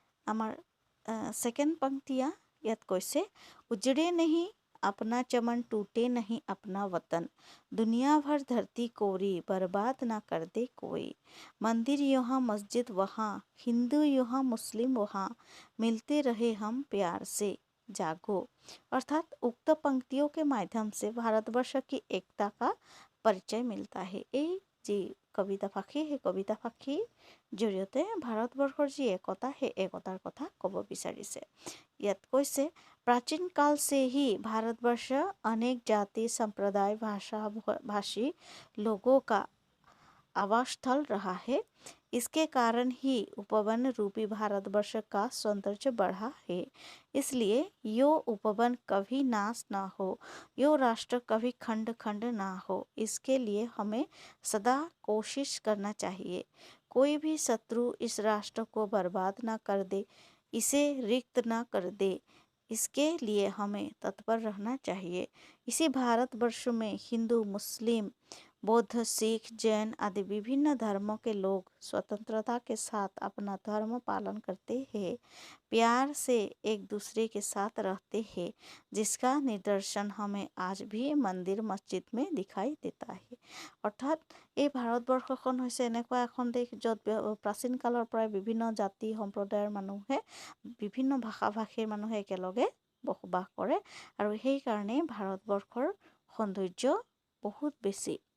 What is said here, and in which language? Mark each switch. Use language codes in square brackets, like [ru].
[as] আমাৰ ছেকেণ্ড [hi] पंक्तियाँ [as] ইয়াত কৈছে [hi] उजड़े नहीं अपना चमन, टूटे नहीं अपना वतन, दुनिया भर धरती कोरी बर्बाद ना कर दे कोई। मंदिर यहाँ मस्जिद वहाँ, हिंदू यहाँ मुस्लिम वहाँ, मिलते रहे हम प्यार से जागो। अर्थात उक्त पंक्तियों के माध्यम से भारतवर्ष की एकता का परिचय मिलता है। [as] এই যে কবিতা ফাঁকি, সেই কবিতা ফাঁকিৰ জৰিয়তে ভাৰতবৰ্ষৰ যি একতা সেই একতাৰ কথা ক'ব বিচাৰিছে। ইয়াত কৈছে [hi] प्राचीन काल से ही भारतवर्ष अनेक जाति संप्रदाय भाषा भाषी लोगों का आवास स्थल रहा है। इसके कारण ही उपवन रूपी भारतवर्ष का सौंदर्य बढ़ा है। इसलिए यो उपवन कभी नाश ना हो, यो राष्ट्र कभी खंड खंड ना हो, इसके लिए हमें सदा कोशिश करना चाहिए। कोई भी शत्रु इस राष्ट्र को बर्बाद ना कर दे, इसे रिक्त ना कर दे, इसके लिए हमें तत्पर रहना चाहिए। इसी भारतवर्ष में हिंदू, मुस्लिम, बौद्ध, सिख, जैन आदि विभिन्न धर्मों के लोग स्वतंत्रता के साथ अपना धर्म पालन करते हैं, प्यार से एक दूसरे के साथ रहते हैं, जिसका निदर्शन हमें आज भी मंदिर मस्जिद में दिखाई देता है। [as] অৰ্থাৎ এই ভাৰতবৰ্ষখন হৈছে এনেকুৱা এখন দেশ য'ত প্ৰাচীন কালৰ পৰাই বিভিন্ন জাতি সম্প্ৰদায়ৰ মানুহে বিভিন্ন ভাষা ভাষীৰ মানুহে একেলগে বসবাস কৰে আৰু সেইকাৰণে ভাৰতবৰ্ষৰ সৌন্দৰ্য বহুত বেছি।